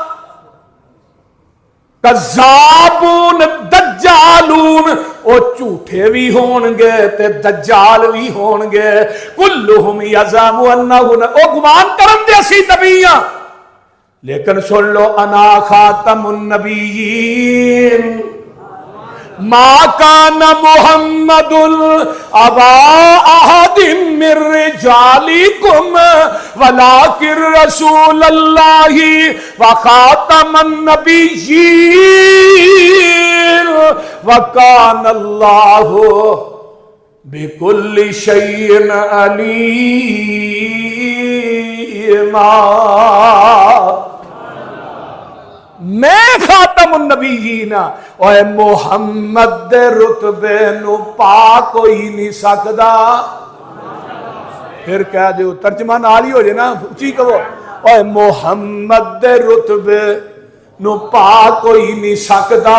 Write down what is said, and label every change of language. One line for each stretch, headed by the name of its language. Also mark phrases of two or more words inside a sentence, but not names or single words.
Arabic: كذابون دجالون
Punjabi: وہ جھوٹے بھی ہونڑگے تے دجال بھی ہونڑگے.
Arabic: كلهم يزعم أنه
Punjabi: او گمان کرن دے اسی نبی ہاں، لیکن سن لو
Arabic: أنا خاتم النبيين. ما كان محمد أبا أحد من رجالكم ولكن رسول الله وخاتم النبيين وكان الله بكل شيء عليما.
Punjabi: میں
Arabic: خاتم النبيين
Punjabi: اور محمد دے رتبے نوں پا کوئی نہیں سکدا. پھر کہہ دو ترجمہ نال ہی ہو جائے نا، اچی کہو اور محمد دے رتبے نوں پا کوئی نہیں سکدا.